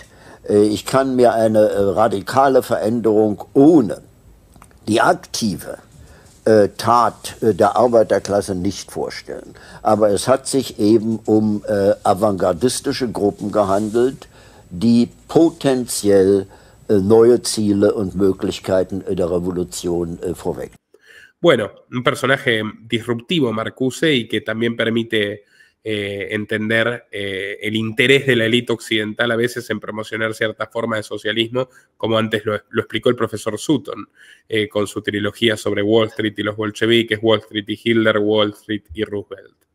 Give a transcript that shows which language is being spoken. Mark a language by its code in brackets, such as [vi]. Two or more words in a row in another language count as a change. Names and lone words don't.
[de] Ich kann mir eine radikale Veränderung ohne die aktive Tat der Arbeiterklasse nicht vorstellen. Aber es hat sich eben um avantgardistische Gruppen gehandelt, die potenziell neue Ziele und Möglichkeiten der Revolution vorweg. [es] Bueno, un personaje disruptivo, Marcuse, y que también permite entender el interés de la élite occidental a veces en promocionar cierta forma de socialismo, como antes lo explicó el profesor Sutton, con su trilogía sobre Wall Street y los bolcheviques, Wall Street y Hitler, Wall Street y Roosevelt.